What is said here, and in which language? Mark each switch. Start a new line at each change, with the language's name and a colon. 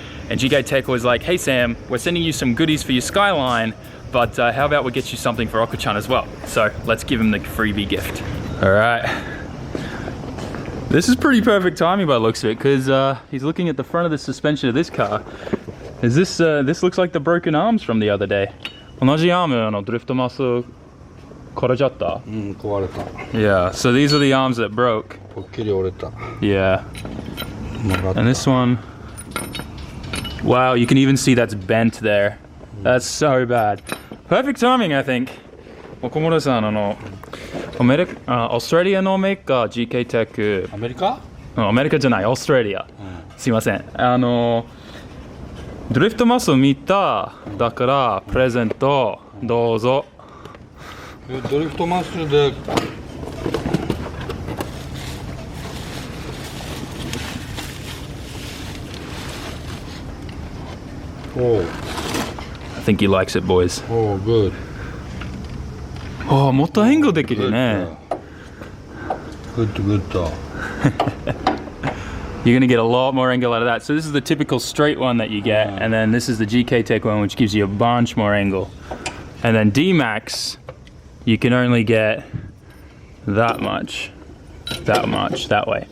English: And GK Tech was like, hey Sam, we're sending you some goodies for your Skyline, but how about we get you something for Okachan as well? So let's give him the freebie gift. All right. This is pretty perfect timing by the looks of it, because he's looking at the front of the suspension of this car. Is this, this looks like the broken arms from the other day.
Japanese: 同じアームのドリフトマス壊れちゃった。壊れた。
English: Yeah, so these are the arms that broke.
Japanese: ぽっきり折れた。Yeah.
English: And this one, wow, you can even see that's bent there. That's so bad. Perfect timing, I think.
Japanese: 岡本さん、オーストラリアのメーカー GK テック。アメリカ？アメリカじゃない、オーストラリア。すいません。ドリフトマスを見た、だからプレゼントどうぞ。ドリフトマスで。
English: Oh. I think he likes it, boys. Oh, good.
Japanese: Oh, もっと変更できるね。
English: Good, good. You're gonna get a lot more angle out of that. So this is the typical straight one that you get, and then this is the GK Tech one, which gives you a bunch more angle. And then D-Max, you can only get that much that way.